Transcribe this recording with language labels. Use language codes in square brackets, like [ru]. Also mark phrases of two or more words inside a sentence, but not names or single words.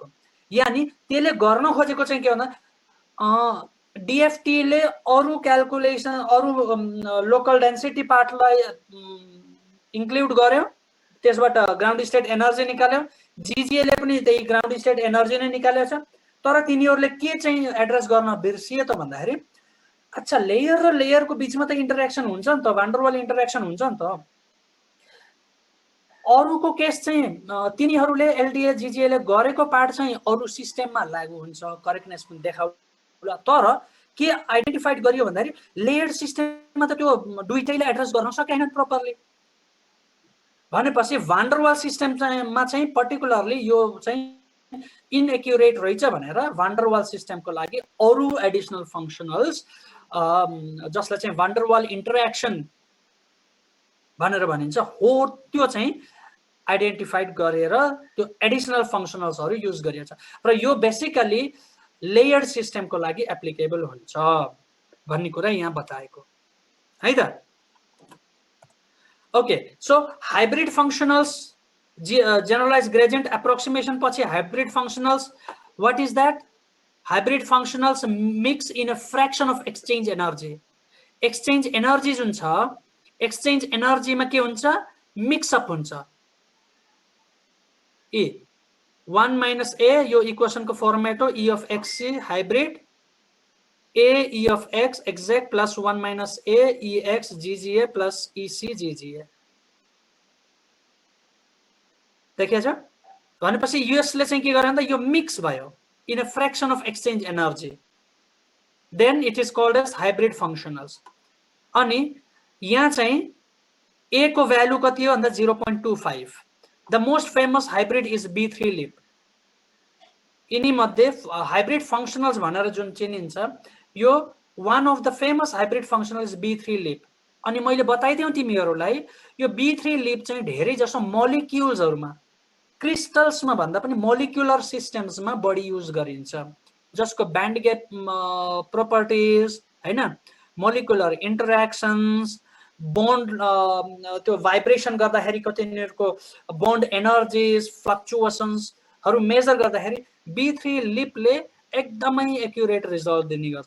[ne] यानी त्यसले गर्न खोजेको चाहिँ के भन्दा DFT ले अरु क्याल्कुलेसन अरु [en] local density [ne] पार्टलाई इन्क्लुड गर्यो, त्यसबाट [en] ground state energy [ne] निकाल्यो। GGA ले पनि त्यही [en] ground state energy [ne] नै निकालेको छ, तर तिनीहरूले के चाहिँ एड्रेस गर्न बिर्सिए त भन्दाखेरि अच्छा लेयर र लेयरको बीचमा त इन्टरेक्सन हुन्छ नि त, van der Waals इन्टरेक्सन हुन्छ नि त। अरुको केस चाहिँ तिनीहरूले LDA GGA ले गरेको पार्ट चाहिँ अरु सिस्टममा लागू हुन्छ, करेक्टनेस पनि देखाउला, तर के आइडेन्टिफाइड गरियो भन्दाखेरि लेयर्ड सिस्टममा त त्यो दुईटैले एड्रेस गर्न सकेन प्रपरली। भनेपछि van der Waals सिस्टममा चाहिँ पर्टिकुलरली यो चाहिँ इनएक्युरेट रहेछ भनेर van der Waals सिस्टमको लागि अरु [en] additional functionals [ne] जसलाई चाहिँ van der Waals इन्टरेक्सन भनेर भनिन्छ हो, त्यो चाहिँ आइडेन्टिफाइड गरेर त्यो एडिसनल फंक्सनल्सहरु युज गरिन्छ र यो बेसिकली लेयर्ड सिस्टमको लागि एप्लिकेबल हुन्छ भन्ने कुरा यहाँ बताएको है त। [en] OK, so hybrid functionals generalized gradient approximation पछि hybrid functionals, what is that? Hybrid functionals mix in a fraction of exchange energy. Exchange energy [ne] जुन छ, [en] exchange energy [ne] मा के हुन्छ? [en] Mix up [ne] हुन्छ। [en] E 1 minus a [ne] यो इक्वेसन को फर्मेट हो, [en] e of xc hybrid a e of x exact plus 1 minus a e x gga plus ec gga। [ne] देखिया छ? भनेपछि यसले चाहिँ के गर्यो भन्दा यो मिक्स भयो [en] in a fraction of exchange energy, then it is called as hybrid functionals। [ne] अनि यहाँ चाहिँ a को भ्यालु कति हो भन्दा 0.25। [en] the most famous hybrid is B3 leap। [ne] यिनी मध्ये [en] hybrid functionals [ne] भनेर जुन चिनिन्छ यो [en] one of the famous hybrid functionals is B3 leap। [ne] अनि मैले बताइदिउँ तिमीहरुलाई यो B3 leap चाहिँ धेरै जसो मोलिक्युल्सहरुमा, क्रिस्टल्समा भन्दा पनि मोलिकुलर सिस्टम्समा बढी युज गरिन्छ, जसको [en] band gap properties [ne] हैन, [en] molecular interactions, [ne] बोन्ड त्यो भाइब्रेसन गर्दाखेरि कतिनिरको बोन्ड एनर्जीज फ्लक्चुएसन्सहरु मेजर गर्दाखेरि B3 लिपले एकदमै [en] accurate result [ne] दिने गर्छ।